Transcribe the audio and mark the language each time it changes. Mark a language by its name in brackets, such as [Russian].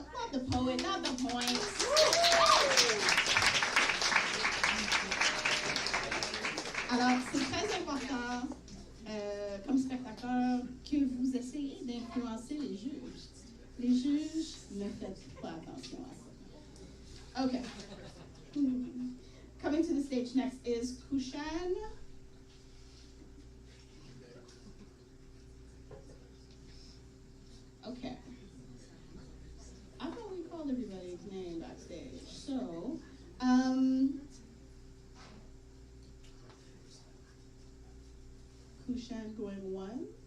[English] Applaud the poet, not the points. [French] Alors, c'est très important, comme spectateur, que vous essayez d'influencer les juges. Les juges, ne faites pas attention à ça. [English] Okay. Coming to the stage next is Kushan. Okay. I thought we called everybody's name backstage. So, Kushan going once.